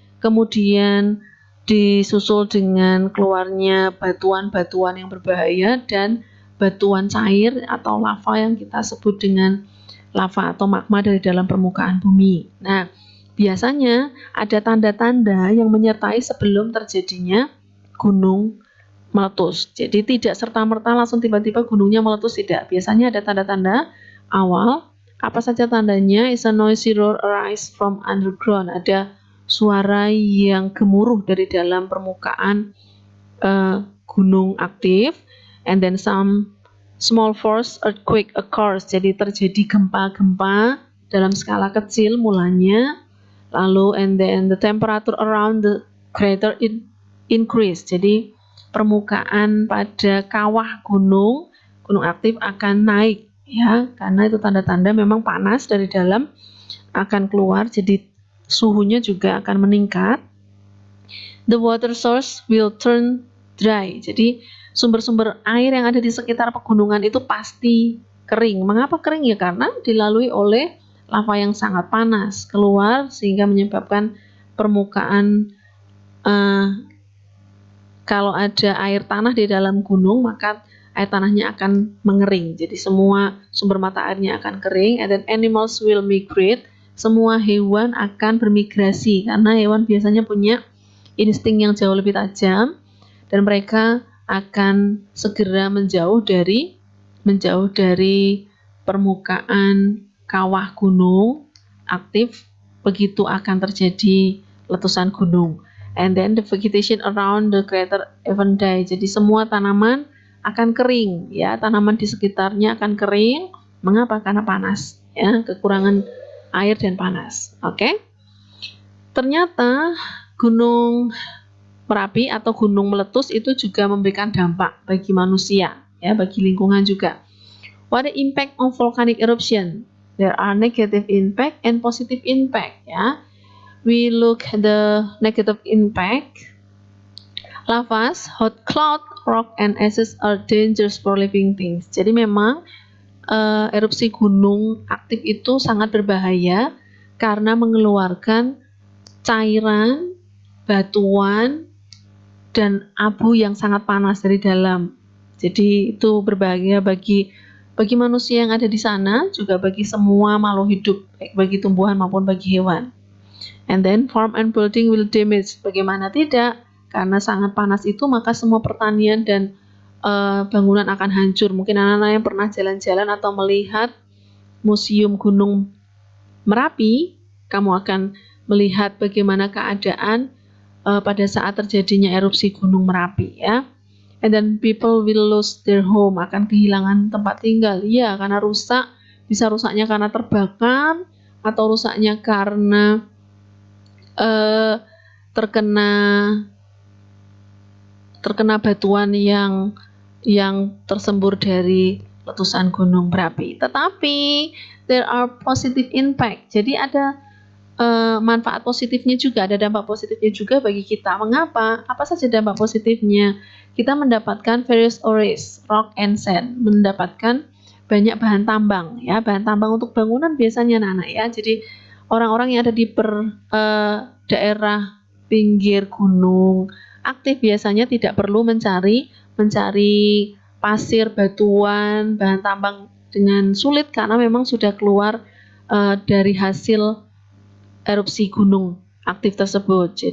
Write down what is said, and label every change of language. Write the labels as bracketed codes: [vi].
[id] Kemudian disusul dengan keluarnya batuan-batuan yang berbahaya dan batuan cair atau lava yang kita sebut dengan lava atau magma dari dalam permukaan bumi. Nah, biasanya ada tanda-tanda yang menyertai sebelum terjadinya gunung meletus. Jadi tidak serta-merta langsung tiba-tiba gunungnya meletus, tidak. Biasanya ada tanda-tanda awal. Apa saja tandanya? [en] Is a noisy roar arise from underground. [id] Ada suara yang gemuruh dari dalam permukaan gunung aktif. [en] And then some small force earthquake occurs. [id] Jadi terjadi gempa-gempa dalam skala kecil mulanya. Lalu [en] and then the temperature around the crater increase. [id] Jadi permukaan pada kawah gunung aktif akan naik, ya, karena itu tanda-tanda memang panas dari dalam akan keluar, jadi suhunya juga akan meningkat. [en] The water source will turn dry. [id] Jadi sumber-sumber air yang ada di sekitar pegunungan itu pasti kering. Mengapa kering? Ya karena dilalui oleh lava yang sangat panas keluar sehingga menyebabkan permukaan kalau ada air tanah di dalam gunung maka air tanahnya akan mengering. Jadi semua sumber mata airnya akan kering, [en] and then animals will migrate. [id] Semua hewan akan bermigrasi karena hewan biasanya punya insting yang jauh lebih tajam dan mereka akan segera menjauh dari permukaan kawah gunung aktif begitu akan terjadi letusan gunung. [en] And then the vegetation around the crater even die. [id] Jadi semua tanaman akan kering, ya, tanaman di sekitarnya akan kering. Mengapa? Karena panas, ya, kekurangan air dan panas. Oke. Ternyata gunung Merapi atau gunung meletus itu juga memberikan dampak bagi manusia, ya, bagi lingkungan juga. [en] What the impact of volcanic eruption? There are negative impact and positive impact, ya. We look at the negative impact. Lavas, hot cloud, rock, and ashes are dangerous for living things. [id] Jadi memang erupsi gunung aktif itu sangat berbahaya karena mengeluarkan cairan, batuan, dan abu yang sangat panas dari dalam. Jadi itu berbahaya bagi manusia yang ada di sana, juga bagi semua makhluk hidup, baik bagi tumbuhan maupun bagi hewan. [en] And then farm and building will damage. [id] Bagaimana tidak? Karena sangat panas itu maka semua pertanian dan bangunan akan hancur. Mungkin anak-anak yang pernah jalan-jalan atau melihat museum Gunung Merapi, kamu akan melihat bagaimana keadaan pada saat terjadinya erupsi Gunung Merapi, ya. [en] And then people will lose their home, [id] akan kehilangan tempat tinggal, ya, karena rusak, bisa rusaknya karena terbakar atau rusaknya karena terkena terkena batuan yang tersembur dari letusan gunung berapi. Tetapi [en] there are positive impact. [id] Jadi ada manfaat positifnya juga, ada dampak positifnya juga bagi kita. Mengapa? Apa saja dampak positifnya? Kita mendapatkan [en] various ores, rock and sand, [id] mendapatkan banyak bahan tambang, ya, bahan tambang untuk bangunan biasanya anak-anak, ya. Jadi orang-orang yang ada di daerah pinggir gunung aktif biasanya tidak perlu mencari pasir, batuan, bahan tambang dengan sulit karena memang sudah keluar dari hasil erupsi gunung aktif tersebut.